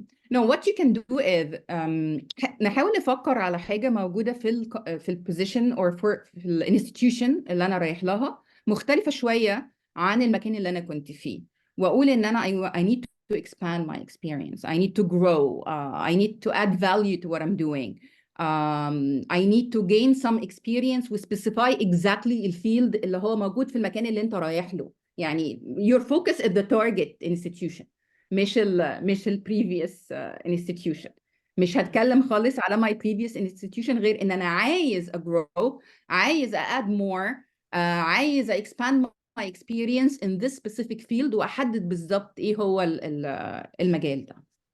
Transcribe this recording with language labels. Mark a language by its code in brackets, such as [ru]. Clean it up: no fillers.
[en] no, what you can do is [ar] نحاول نفكر على حاجة موجودة في البوزيشن or في الانستتيوشن اللي انا رايح لها مختلفة شوية عن المكان اللي انا كنت فيه، واقول ان انا [en] I need to expand my experience, I need to grow, I need to add value to what I'm doing, I need to gain some experience [ar] و [en] specify exactly [ar] الفيلد اللي هو موجود في المكان اللي انت رايح له. [en] يعني your focus is the target institution [ar] مش ال [en] previous institution. [ar] مش هتكلم خالص على [en] my previous institution [ar] غير ان انا عايز grow, عايز [en] add more, [ar] عايز [en] expand my experience in this specific field [ar] واحدد بالظبط ايه هو المجال ده.